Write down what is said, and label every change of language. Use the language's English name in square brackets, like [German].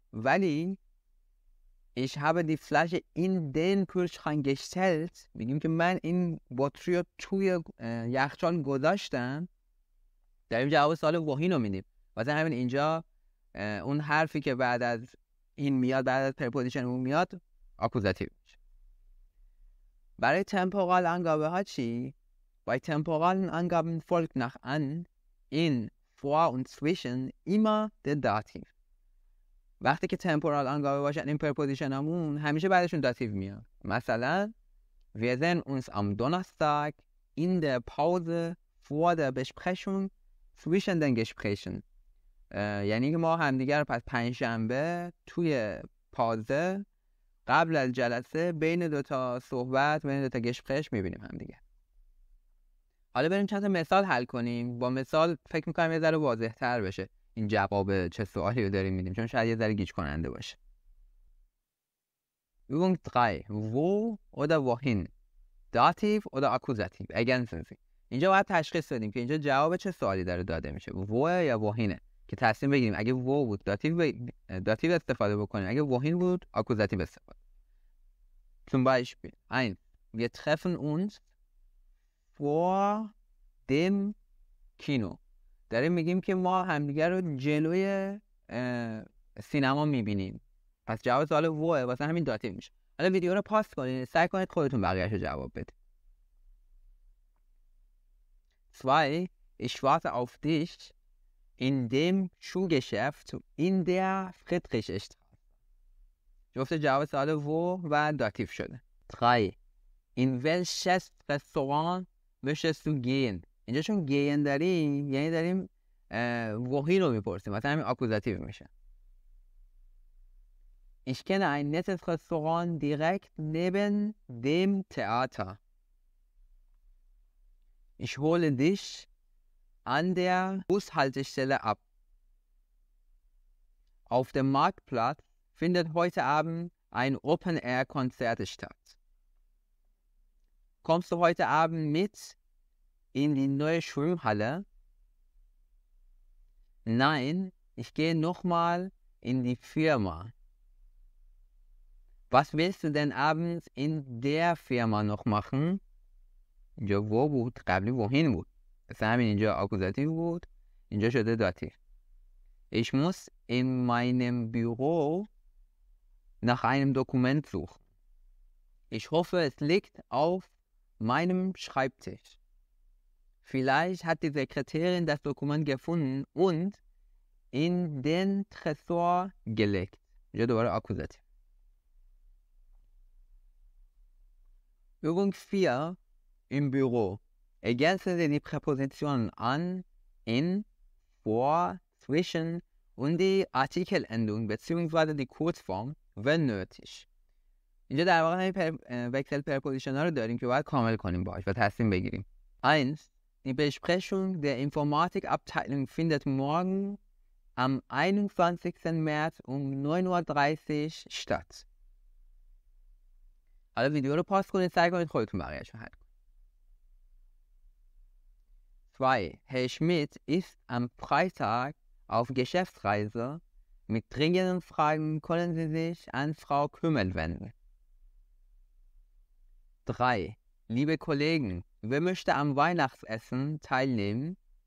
[Persian] ولی [German] ich habe die Flasche in den Kühlschrank gestellt، [Persian] میگیم که من این بطری رو توی یخچال گذاشتم، داریم جواب سوال wohin رو میدیم. واسه همین اینجا اون حرفی که بعد از این میاد، بعد از پرپوزیشن اون میاد، آکوزاتیو میشه. برای temporal Angabe ها چی؟ [German] Bei temporalen Angaben folgt nach an, in, vor und zwischen immer der Dativ. [Persian] وقتی که temporal Angabe باشن این پرپوزیشن همون همیشه بعدشون داتیو میاد. مثلا [German] wir sehen uns am Donnerstag in der Pause vor der Besprechung zwischen den Gesprächen. [Persian] یعنی که ما همدیگر پس پنجشنبه توی پازه قبل از جلسه بین دوتا صحبت، بین دوتا گشپرش میبینیم همدیگر. حالا بریم چند تا مثال حل کنیم. با مثال فکر میکنم یه ذره واضح تر بشه این جواب چه سوالی رو داریم میدیم، چون شاید یه ذره گیج کننده باشه. [German] Übung 3. Wo oder wohin? Dativ oder Akkusativ? Ergänzen Sie. [Persian] اینجا باید تشخیص بدیم که اینجا جواب چه سوالی داره داده میشه، wo یا wohin. که تصمیم بگیریم اگه wo بود داتیو استفاده بکنیم، اگه wohin بود آکوزاتیو استفاده. [German] Zum Beispiel 1. Wir treffen uns vor dem Kino. [Persian] داریم میگیم که ما همدیگر رو جلوی سینما میبینیم، پس جواب سوال ووه، واسه همین داتیو میشه. حالا ویدیو رو پاس کنید، سعی کنید خودتون بقیه‌اشو جواب بدید. 2. [German] Ich warte auf dich in dem Schuhgeschäft in der Friedrichstraße. [Persian] جفت جواب سوال و داتیو شده. 3. [German] In welches Restaurant möchtest du gehen؟ [Persian] اینجا چون گین داریم یعنی داریم wohin رو میپرسیم، مثلا همین آکوزاتیو میشه. [German] Ich kenne ein nettes Restaurant direkt neben dem Theater. Ich hole dich an der Bushaltestelle ab. Auf dem Marktplatz findet heute Abend ein Open-Air-Konzert statt. Kommst du heute Abend mit in die neue Schwimmhalle? Nein, ich gehe nochmal in die Firma. Was willst du denn abends in der Firma noch machen؟ [Persian] اینجا wo بود، قبلی wohin بود، پس همین اینجا آکوزاتیو بود، اینجا شده داتیو. [German] Ich muss in meinem Büro nach einem Dokument suchen. Ich hoffe, es liegt auf meinem Schreibtisch. Vielleicht hat die Sekretärin das Dokument gefunden und in den Tresor gelegt. [Persian] اینجا دوباره آکوزاتیو. [German] Übung 4 im Büro. Ergänzen Sie die Präpositionen an, in, vor, zwischen und die Artikelendung bzw. die Kurzform, wenn nötig. [Persian] اینجا در واقع همین وکسل پرپوزیشن ها رو داریم که باید کامل کنیم باهاش و تصمیم بگیریم. 1. [German] Die Besprechung der Informatikabteilung findet morgen am 21. März um 9:30 Uhr statt. [Persian] حالا ویدیو رو پاس کنید، سعی کنید خودتون بقیه‌اش رو حل کنید. 2. [German] Herr Schmidt ist am Freitag auf Geschäftsreise. Mit dringenden Fragen können Sie sich an Frau Kümmel wenden. 3. Liebe Kollegen, wer möchte am Weihnachtsessen teilnehmen?